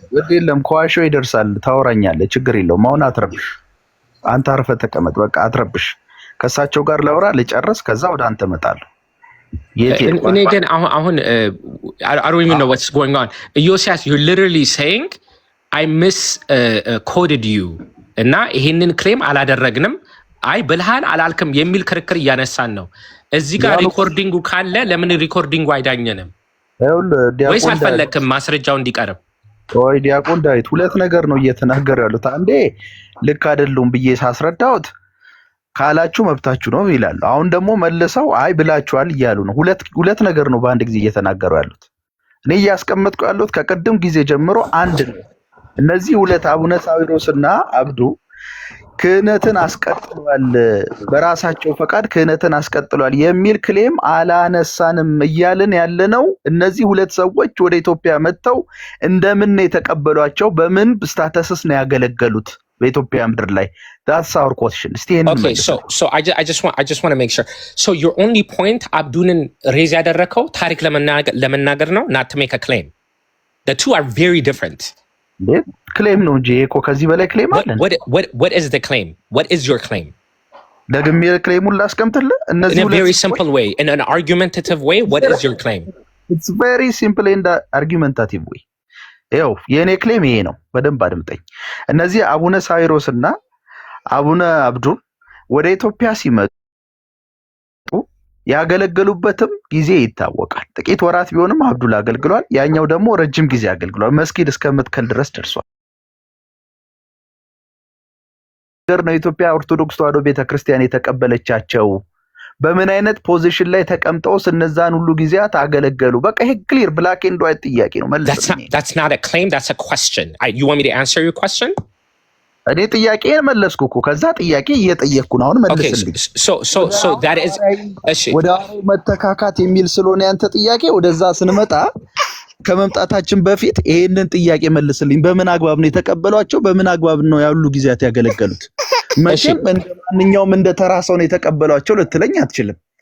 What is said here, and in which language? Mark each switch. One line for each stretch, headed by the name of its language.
Amharic: የለም ከዋሸው ይደርሳል። ታወራኛለህ፣ ችግር የለውም። አሁን አትረብሽ። አንተ አርፈህ ተቀመጥ። በቃ አትረብሽ። ከእሳቸው ጋር ላውራ ልጨርስ፣ ከዛ ወደ አንተ እመጣለሁ። እኔ ግን አሁን
English: I don't even know what's going on.
Amharic: ዮሲያስ
English: you're literally saying I misquoted you
Amharic: እና ይሄንን ክሌም አላደረግንም፣ አይ ብልሃል አላልክም የሚል ክርክር እያነሳን ነው። እዚህ ጋር ሪኮርዲንጉ ካለ ለምን ሪኮርዲንጉ አይዳኘንም? ወይስ አልፈለክም ማስረጃው እንዲቀርብ? ወይ ዲያቆን ዳዊት ሁለት ነገር ነው እየተናገሩ ያሉት። አንዴ ልክ አይደሉም ብዬ ሳስረዳውት ካላችሁ መብታችሁ ነው ይላሉ። አሁን ደግሞ መልሰው አይ ብላችኋል እያሉ ነው። ሁለት ነገር ነው በአንድ ጊዜ እየተናገሩ ያሉት። እኔ እያስቀመጥኩ ያለሁት ከቅድም ጊዜ ጀምሮ አንድ ነው። እነዚህ ሁለት አቡነ ሳዊሮስና አብዱ ክህነትን አስቀጥሏል፣ በራሳቸው ፈቃድ ክህነትን አስቀጥሏል የሚል ክሌም አላነሳንም እያልን ያለነው እነዚህ ሁለት ሰዎች ወደ ኢትዮጵያ መጥተው እንደምን ነው የተቀበሏቸው? በምን ስታተስስ ነው ያገለገሉት በኢትዮጵያ ምድር ላይ?
English: that's our question. Okay, so I just want to make sure. So your only point
Amharic: አብዱንን ሬዝ ያደረከው ታሪክ ለመናገር ነው,
English: not to make a claim. The two are very different.
Amharic: ክሌም ነው እንጂ እኮ ከዚህ በላይ ክሌም አለ።
English: What is the claim? What is your claim?
Amharic: ደግሜ ክሌሙን ላስቀምጥልህ። እነዚህ
English: in a very simple way, in an argumentative way, what is your claim? It's very simple in the argumentative way.
Amharic: ይኸው የኔ ክሌም ይሄ ነው። በደንብ አድምጠኝ። እነዚህ አቡነ ሳዊሮስና አቡነ አብዱን ወደ ኢትዮጵያ ሲመጡ ያገለገሉበትም ጊዜ ይታወቃል። ጥቂት ወራት ቢሆንም አብዱል አገልግሏል። ያኛው ደግሞ ረጅም ጊዜ አገልግሏል። መስጊድ እስከምትከል ድረስ ደርሷል። ነው ኢትዮጵያ ኦርቶዶክስ ተዋሕዶ ቤተክርስቲያን የተቀበለቻቸው በምን አይነት ፖዚሽን ላይ ተቀምጠው እነዛን ሁሉ ጊዜያት አገለገሉ? በቃ ይሄ ክሊር ብላክ ኤንድ ዋይት ጥያቄ ነው። መልስልኝ።
English: That's not a claim, that's a question. You want me to answer your question?
Amharic: እኔ ጥያቄን መለስኩ እኮ ከዛ ጥያቄ እየጠየቅኩ ነው። አሁን መልስልኝ።
English: So that is
Amharic: ወደ መተካካት የሚል ስለሆነ ያንተ ጥያቄ ወደዛ ስንመጣ ከመምጣታችን በፊት ይሄንን ጥያቄ መልስልኝ። በምን አግባብ ነው የተቀበሏቸው? በምን አግባብ ነው ያሉ ጊዜያት ያገለገሉት? መቼም እንደማንኛውም እንደ ተራ ሰው ነው የተቀበሏቸው ልትለኝ አትችልም።